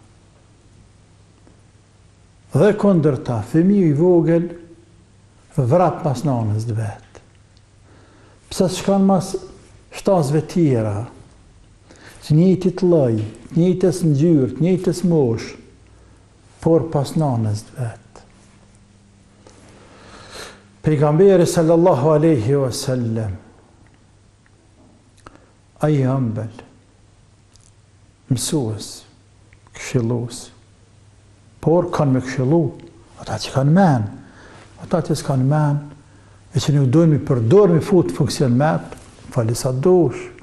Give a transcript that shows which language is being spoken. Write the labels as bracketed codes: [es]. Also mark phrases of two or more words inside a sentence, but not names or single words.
[sq] Dhe kundërta, fëmiu i vogël vrat pas nanës të vet. Pse s'shkan mas shtazve tjera, që njëjtit lloj, njëjtës ngjyrë, njëjtës moshë, por pas nanës vetë. [ar] Pejgamberi صلى الله عليه وسلم, [sq] ai ëmbël, mësues, këshillues, por kanë me këshillu ata që kanë men, ata që s'kanë men, e që nuk dojnë mi përdor mi fut funksion met, fali sa dush.